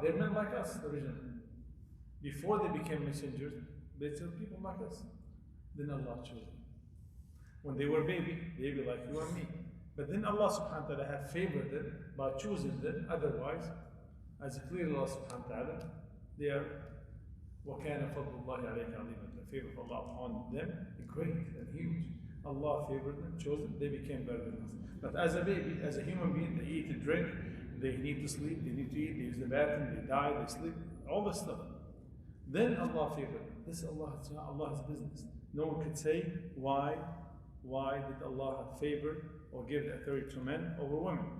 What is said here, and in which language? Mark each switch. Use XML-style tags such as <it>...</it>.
<en>They're men like us originally. Before they became messengers, they were people like us. Then Allah chose them. When they were baby like you and me. But then Allah subhanahu wa ta'ala have favored them by choosing them. Otherwise, as clearly Allah subhanahu wa ta'ala They are</en> <ar>وَكَانَ فَضْلُ اللَّهِ عَلَيْكَ عَظِيمًا.</ar> <en>The favor of Allah upon them great and huge. Allah favored them, chose them, they became better than us. But as a baby, as a human being, they eat and drink, they need to sleep, they need to eat, they use the bathroom, they die, they sleep, all this stuff. Then Allah favored them. This is Allah's business. No one could say why did Allah favor or give the authority to men over women.</en>